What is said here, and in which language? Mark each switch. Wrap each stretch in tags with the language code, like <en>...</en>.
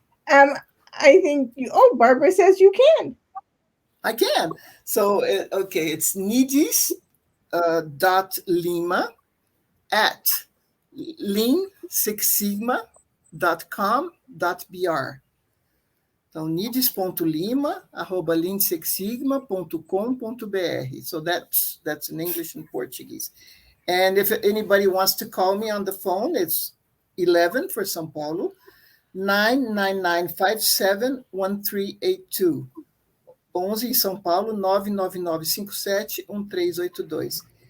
<en>Um, I think Barbara says you can. I can. So okay, it's nidis dot lima at lean6sigma.com.br.</en> <pt>Então, nidis.lima@lean6sigma.com.br.</pt> <en>So that's in English and Portuguese. And if anybody wants to call me on the phone, it's 11 for São Paulo, 999571382.</en> <pt>11 em São Paulo,</pt> <en>999571382.</en>